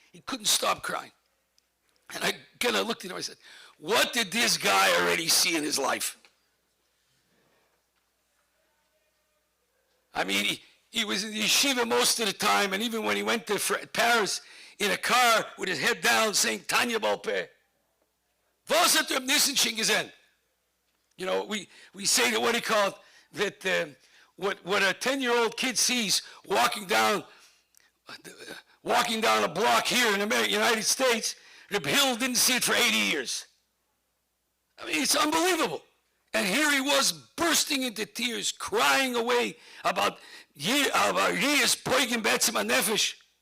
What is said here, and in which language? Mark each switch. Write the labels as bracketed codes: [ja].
[en] He couldn't stop crying. And I kind of looked at him and I said, what did this guy already see in his life? I mean, he was in the yeshiva most of the time, and even when he went to Paris in a car with his head down saying, Tanya Balpeh. [yi] Was hat Reb Nissen schon gesehen? [en] We say that what he called, that what a 10-year-old kid sees walking down a block here in the United States, Reb Hill didn't see it for 80 years. I mean, it's unbelievable. And here he was bursting into tears, crying away about Yiras Poigim Be'etzem HaNefesh.